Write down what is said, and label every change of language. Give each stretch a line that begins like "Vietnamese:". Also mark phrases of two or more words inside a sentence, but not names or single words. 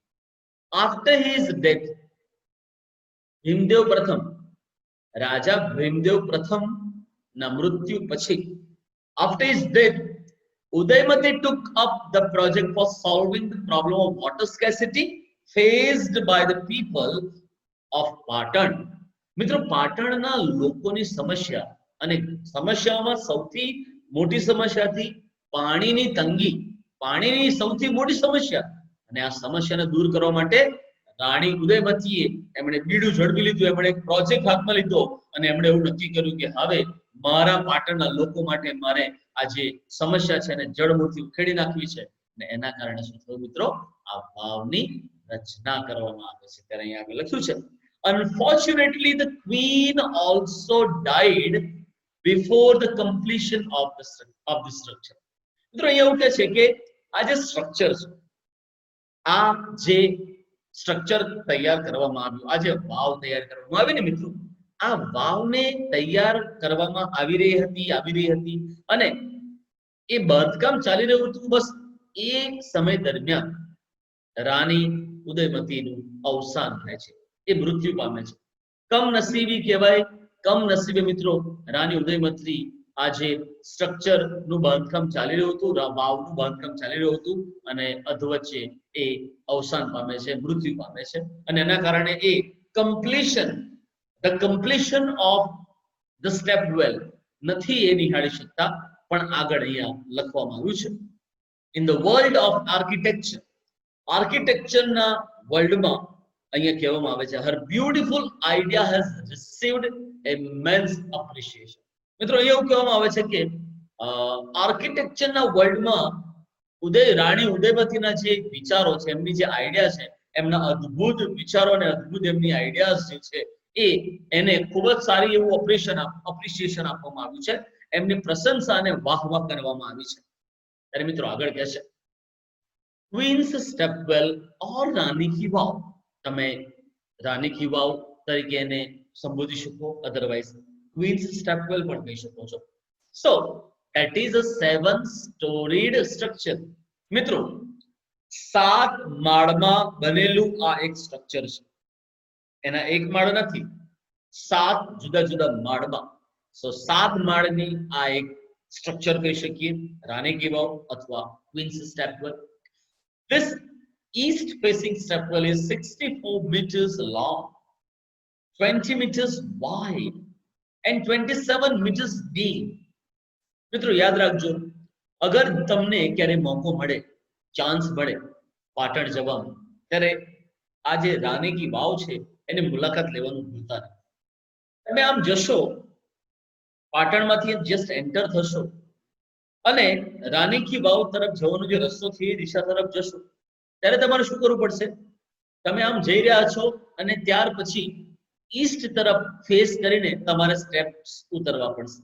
English: after his death,
Gujarati: ભીમદેવ પ્રથમ, રાજા ભીમદેવ પ્રથમ ના મૃત્યુ પછી,
English: after his death, Udaymati took up the project for solving the problem of water scarcity faced by the people of Patan.
Gujarati: મિત્રો પાટણના લોકોની સમસ્યા અને સમસ્યામાં સૌથી મોટી સમસ્યા હતી પાણીની તંગી, પાણીની સૌથી મોટી સમસ્યા, અને આ સમસ્યાને દૂર કરવા માટે રાણી ઉદયમતીએ એમણે બીડું ઝડપી લીધું, એમણે એક પ્રોજેક્ટ હાથમાં લીધો અને એમણે એવું નક્કી કર્યું કે હવે મારા પાટણના લોકો માટે મારે આ જે સમસ્યા છે એને જડમૂળથી ઉખેડી નાખવી છે, અને એના કારણે શું થયું મિત્રો, આ વાવની રચના કરવામાં આવે છે. ત્યારે અહીંયા આગળ લખ્યું છે,
English: unfortunately the queen also died before the completion of the structure.
Gujarati: મિત્રો અહીંયા એવું કહે છે કે આ જે સ્ટ્રક્ચર છે, આ જે સ્ટ્રક્ચર તૈયાર કરવામાં આવ્યું, આ જે વાવ તૈયાર કરવામાં આવી ને મિત્રો, આ વાવને તૈયાર કરવામાં આવી રહી હતી અને એ બાંધકામ ચાલી રહ્યું હતું. બસ એ સમય દરમિયાન રાણી ઉદયમતીનું અવસાન થાય છે, એ મૃત્યુ પામે છે. કમનસીબી કહેવાય, કમનસીબે મિત્રો રાણી ઉદયમતી આ જે સ્ટ્રક્ચર નું બાંધકામ ચાલી રહ્યું હતું, વાવનું બાંધકામ ચાલી રહ્યું હતું અને અધવચ્ચે એ અવસાન પામે છે, મૃત્યુ પામે છે, અને એના કારણે એ
English: the completion of the step well
Gujarati: નથી એ નિહાળી શકતા, પણ આગળ અહીંયા લખવામાં આવ્યું છે,
English: in the world of architecture,
Gujarati: આર્કિટેક્ચરના વર્લ્ડમાં અહીંયા કહેવામાં આવે છે,
English: her beautiful idea has received immense appreciation.
Gujarati: મિત્રો અહીંયા એવું કહેવામાં આવે છે કે આર્કિટેક્ચરના વર્લ્ડમાં રાણી ઉદયમતીના જે વિચારો છે, એમની જે આઈડિયા છે, એમના અદ્ભુત વિચારો અને અદ્ભુત એમની આઈડિયાઝ જે છે એને ખૂબ જ સારી એવું અપ્રિશિએશન આપવામાં આવ્યું છે, એમની પ્રશંસા અને વાહવાહ કરવામાં આવી છે. ત્યારે મિત્રો આગળ કહે છે, ક્વીન્સ સ્ટેપવેલ ઓર રાની કી વાવ, તમે રાની કી વાવ તરીકે એને સંબોધી શકો, અધરવાઇઝ ક્વીન્સ સ્ટેપવેલ પણ કહી શકો છો.
English: સો that is a 7-storied structure.
Gujarati: મિત્રો 7 માળમાં બનેલું આ એક સ્ટ્રક્ચર છે, એના એક માળ નથી, 7 જુદા જુદા માળમાં. સો 7 માળની આ એક સ્ટ્રક્ચર કહી શકીએ, રાની કી વાવ અથવા ક્વીન્સ સ્ટેપવેલ.
English: This east facing stepwell is 64 meters long, 20 meters wide and 27 meters deep.
Gujarati: મિત્રો યાદ રાખજો, અગર તમને ક્યારે મોકો મળે, ચાન્સ મળે પાટણ જવાનું, ત્યારે આ જે રાની કી વાવ છે એની મુલાકાત લેવાનું ભૂલતા નહીં. તમે આમ જશો, પાટણમાંથી
English: just enter
Gujarati: થશો અને રાની કી વાવ તરફ જવાનો જે રસ્તો છે એ દિશા તરફ જશો, ત્યારે તમારે શું કરવું પડશે, તમે આમ જઈ રહ્યા છો અને ત્યાર પછી ઈસ્ટ તરફ ફેસ કરીને તમારે સ્ટેપ્સ ઉતરવા પડશે.